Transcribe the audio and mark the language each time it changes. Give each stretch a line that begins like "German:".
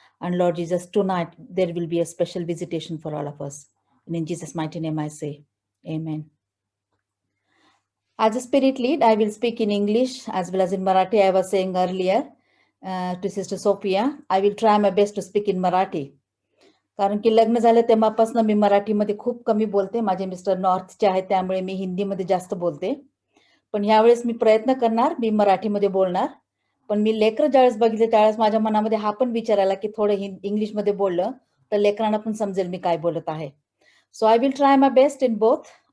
English: And Lord Jesus, tonight there will be a special visitation for all of us. And in Jesus' mighty name I say, Amen. As a spirit lead, I will speak in English as well as in Marathi. I was saying earlier to Sister Sophia, I will try my best to speak in Marathi.
Marathi: कारण की लग्न झालं तेव्हापासून मी मराठीमध्ये खूप कमी बोलते. माझे मिस्टर नॉर्थचे आहेत त्यामुळे मी हिंदीमध्ये जास्त बोलते. पण यावेळेस मी प्रयत्न करणार, मी मराठीमध्ये बोलणार. पण मी लेकरं ज्यावेळेस बघितले त्यावेळेस माझ्या मनामध्ये हा पण विचार आला की थोडं इंग्लिशमध्ये बोललं तर लेकरांना पण समजेल मी काय बोलत आहे.
English: So I will try my best in both.